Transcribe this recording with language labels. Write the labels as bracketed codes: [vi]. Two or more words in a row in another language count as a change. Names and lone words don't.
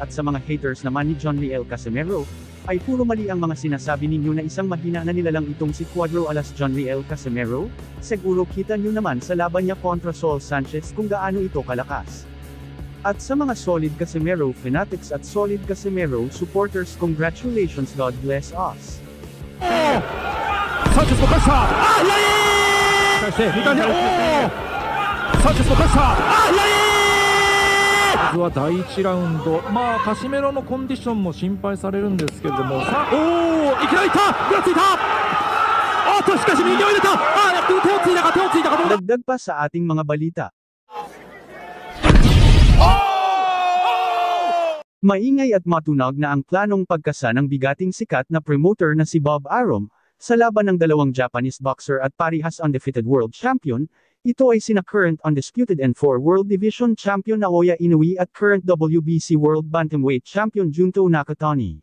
[tl] At sa mga haters naman ni Jonriel Casimero, ay puro mali ang mga sinasabi ninyo na isang mahina na nilalang itong si Cuadro Alas Jonriel Casimero. Siguro kita nyo naman sa laban niya kontra Saul Sanchez kung gaano ito kalakas. At sa mga [en] solid Casimero fanatics [tl] at [en] solid Casimero supporters, congratulations, God bless us. [ja] Sanchez のプレッシャー、返して2回目、サンチェスのプレッシャー、まずは第1ラウンド、カシメロのコンディションも心配されるんですけれども、さあ、いきなりいった、ぐらついた、しかし右を入れた、手をついたか、どうだ。 [tl] Dagdag pa sa ating mga balita. Maingay at matunog na ang planong pagkasa ng bigating sikat na promoter na si Bob Arum, sa laban ng dalawang [en] Japanese boxer [tl] at parihas undefeated [en] world champion. [tl] Ito ay sina [en] current undisputed N4 World Division Champion [tl] Naoya Inoue at [en] current WBC World Bantamweight Champion [tl] Junto Nakatani.